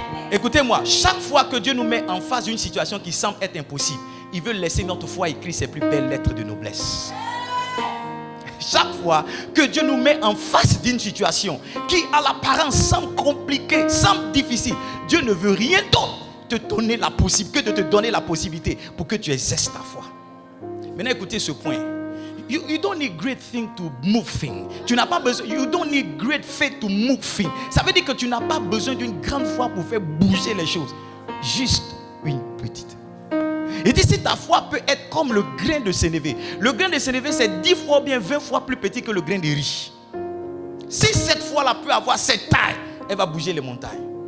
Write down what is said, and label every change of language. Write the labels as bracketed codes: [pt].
[fr] Écoutez-moi, chaque fois que Dieu nous met en face d'une situation qui semble être impossible, il veut laisser notre foi écrire ses plus belles lettres de noblesse. Chaque fois que Dieu nous met en face d'une situation qui à l'apparence semble compliquée, semble difficile, Dieu ne veut rien d'autre que de te donner la possibilité pour que tu exerces ta foi. Maintenant écoutez ce point. [en] You don't need great things to move things. [fr] Tu n'as pas besoin. [en] You don't need great faith to move things. [fr] Ça veut dire que tu n'as pas besoin d'une grande foi pour faire bouger les choses. Juste une petite. Il dit si ta foi peut être comme le grain de sénévé. Le grain de sénévé c'est 10 fois ou bien 20 fois plus petit que le grain de riz. Si cette foi-là peut avoir cette taille, elle va bouger les montagnes.